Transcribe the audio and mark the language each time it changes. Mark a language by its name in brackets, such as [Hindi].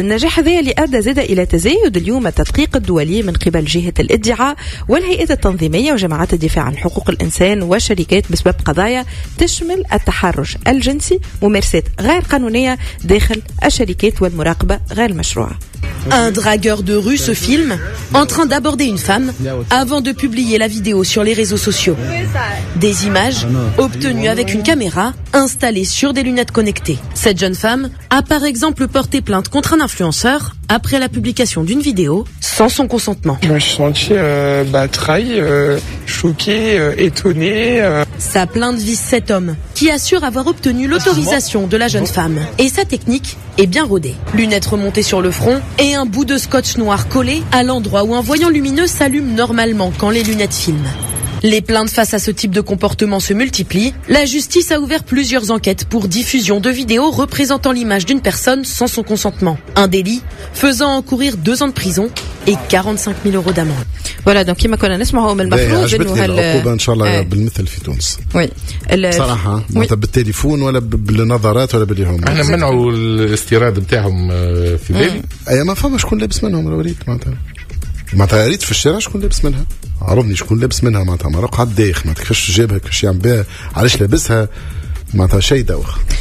[Arabic] النجاح هذية اللي ادى زادة الى تزايد اليوم التدقيق الدولي من قبل جهة الادعاء والهيئة التنظيمية وجماعات الدفاع عن حقوق الإنسان وشركات بسبب قضايا تشمل التحرش الجنسي، ممارسات غير قانونية داخل الشركات والمراقبة غير المشروعة. [French] Un dragueur de rue se filme en train d'aborder une femme avant de publier la vidéo sur les réseaux sociaux. Des images obtenues avec une caméra installée sur des lunettes connectées. Cette jeune femme a par exemple porté plainte contre un influenceur après la publication d'une vidéo sans son consentement. Je me suis senti trahi, choqué, étonné. Sa plainte vise cet homme qui assure avoir obtenu l'autorisation de la jeune femme. Et sa technique est bien rodée. Lunettes remontées sur le front et un bout de scotch noir collé à l'endroit où un voyant lumineux s'allume normalement quand les lunettes filment. Les plaintes face à ce type de comportement se multiplient. La justice a ouvert plusieurs enquêtes pour diffusion de vidéos représentant l'image d'une personne sans son consentement. Un délit faisant encourir 2 ans de prison et 45 000 euros d'amende. Voilà, donc [Arabic] كما كنا نسمعوا من المفروض انه هل العقوبة ان شاء الله بالمثل في تونس. وي صراحة متى بالتليفون ولا بالنظارات ولا باليهم احنا منعوا الاستيراد نتاعهم في بالي. اي ما فهم شكون لابس منهم الوريد معناتها. ما تعرفت في الشارع شكون لابس منها؟ عرفني شكون لابس منها معناتها مرق على الداخ، ما تكش جابها كش يعمل بها علاش لابسها معناتها شيء دوخ.